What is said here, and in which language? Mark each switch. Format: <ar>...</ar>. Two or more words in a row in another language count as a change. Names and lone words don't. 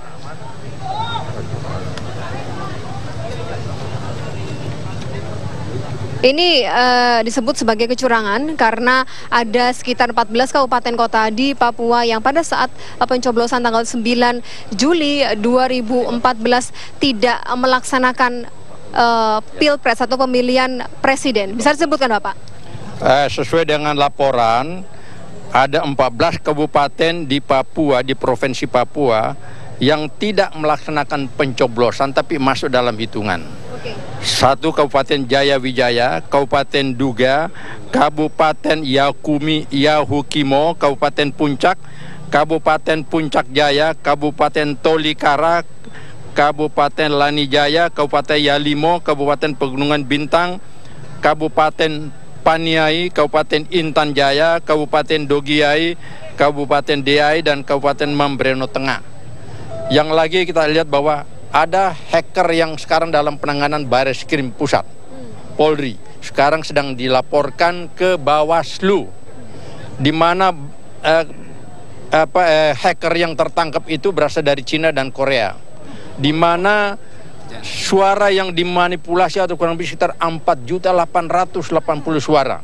<id>Ini disebut sebagai kecurangan karena ada sekitar 14 kabupaten kota di Papua yang pada saat pencoblosan tanggal 9 Juli 2014 tidak melaksanakan pilpres atau pemilihan presiden. Bisa disebutkan Bapak? Sesuai dengan laporan, ada 14 kabupaten di Papua, di Provinsi Papua, yang tidak melaksanakan pencoblosan tapi masuk dalam hitungan. Satu Kabupaten Jaya Wijaya, Kabupaten Duga, Kabupaten Yahukimo, Kabupaten Puncak, Kabupaten Puncak Jaya, Kabupaten Tolikara, Kabupaten Lanijaya, Kabupaten Yalimo, Kabupaten Pegunungan Bintang, Kabupaten Paniai, Kabupaten Intan Jaya, Kabupaten Dogiai, Kabupaten Deai, dan Kabupaten Mambreno Tengah. Yang lagi kita lihat bahwa ada hacker yang sekarang dalam penanganan Bareskrim Pusat, Polri. Sekarang sedang dilaporkan ke Bawaslu, di mana hacker yang tertangkap itu berasal dari Cina dan Korea, di mana suara yang dimanipulasi atau kurang lebih sekitar 4.880.000 suara.</id>